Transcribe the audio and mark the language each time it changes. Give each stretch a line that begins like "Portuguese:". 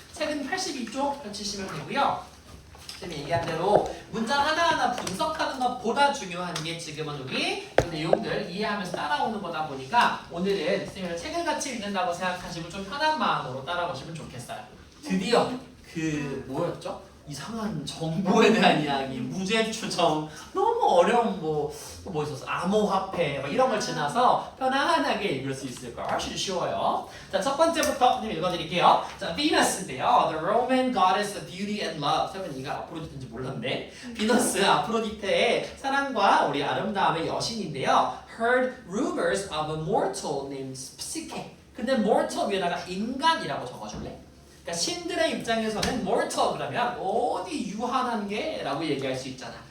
Korean: 책은 82쪽 펼치시면 되고요. 쌤이 얘기한 대로 문장 하나하나 분석하는 것보다 중요한 게 지금은 우리 이 내용들 이해하면서 따라오는 거다 보니까 오늘은 쌤이 책을 같이 읽는다고 생각하시고 좀 편한 마음으로 따라오시면 좋겠어요. 드디어 그 뭐였죠? 이상한 정보에 대한 이야기, 무죄 추정, 너무 어려운 뭐 있었어? 암호화폐 이런 걸 지나서 편안하게 읽을 수 있을 거예요. 훨씬 쉬워요. 자, 첫 번째부터 읽어드릴게요. 자, 비너스인데요.
English: The Roman goddess of beauty and love.
Korean: 설마 이가 아프로디테인지 몰랐네. 비너스, 아프로디테의 사랑과 우리 아름다움의 여신인데요.
English: Heard rumors of a mortal named Psyche.
Korean: 근데 mortal 위에다가 인간이라고 적어줄래? 그러니까 신들의 입장에서는 mortal 그러면 어디 유한한 게 라고 얘기할 수 있잖아.